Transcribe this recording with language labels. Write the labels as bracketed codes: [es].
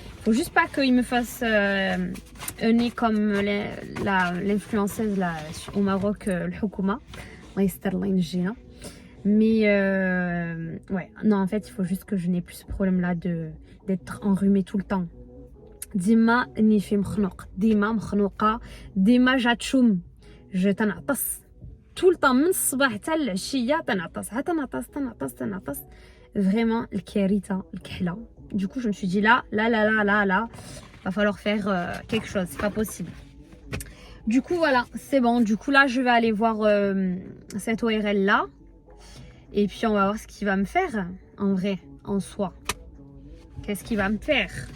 [fr] Il faut juste pas qu'il me fasse un nez comme l'influenceuse là au Maroc, le Houkouma. Mais ouais, non, en fait, il faut juste que je n'ai plus ce problème là d'être enrhumée tout le temps. [ar] Dima nifi مخنوق, dima مخنوقة, dima جاتشوم. Je تنعطس [fr] tout le temps [ar] من الصباح حتى العشية تنعطس. Vraiment, الكارثة الكحلة. [fr] Du coup, je me suis dit là, va falloir faire quelque chose, c'est pas possible. Du coup, voilà, c'est bon. Du coup, là, je vais aller voir cette ORL là. Et puis, on va voir ce qu'il va me faire, en vrai, en soi. Qu'est-ce qu'il va me faire?